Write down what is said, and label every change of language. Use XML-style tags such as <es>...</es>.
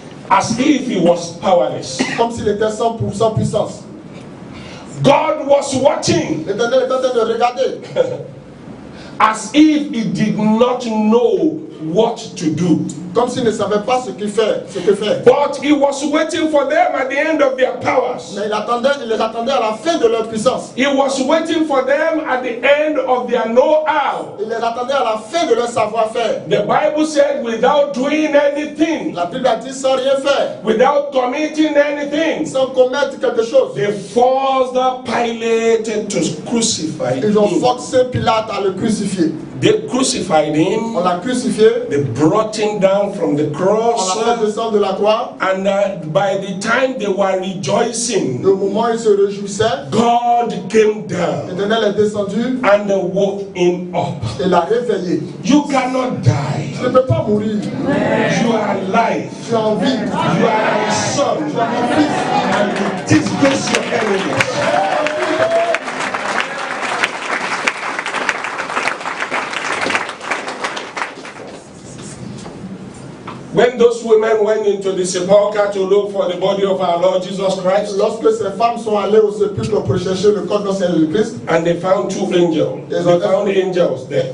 <en>as if he was powerless.</en> <fr>comme s'il était sans puissance.</fr> <en>God was watching</en> <fr>L'Éternel était en train de regarder,</fr> <en>as if he did not know what to do.</en> <fr>Comme s'il ne savait pas ce que faire.</fr> <en>But he was waiting for them at the end of their powers.</en> <fr>Mais il les attendait à la fin de leur puissance.</fr> <en>He was waiting for them at the end of their know-how.</en> <fr>Il les attendait à la fin de leur savoir-faire.</fr> <en>The Bible said, without doing anything,</en> <fr>La Bible a dit sans rien faire,</fr> <en>without committing anything,</en> <fr>sans commettre quelque chose.</fr> <en>they forced Pilate to crucify</en> <fr>Ils ont</fr> <en>him.</en> <fr>forcé Pilate à le crucifier.</fr> <en>They crucified him.</en> <fr>On l'a crucifié.</fr> <en>They brought him down from the</en> <fr>On</fr> <en>cross.</en> <fr>l'a fait descendre de la croix.</fr> <en>And by the time they were rejoicing,</en> <fr>Au moment où ils se réjouissaient,</fr> <en>God came down</en> <fr>l'Éternel est descendu</fr> <en>and woke him up.</en> <fr>et l'a réveillé.</fr> <en>You cannot die.</en> <fr>Tu ne peux pas mourir.</fr> <en>You are alive.</en> <fr>Tu es en vie.</fr> <en>You are my son.</en> <fr>Tu es mon fils.</fr> <en>And you disgrace your enemies. When those women went into the sepulchre to look for the body of our Lord Jesus Christ,</en> <fr>Lorsque ces femmes sont allées au sépulcre pour chercher le corps de notre Seigneur Jésus-Christ,</fr> <en>and they found two angels, they found angels there,</en>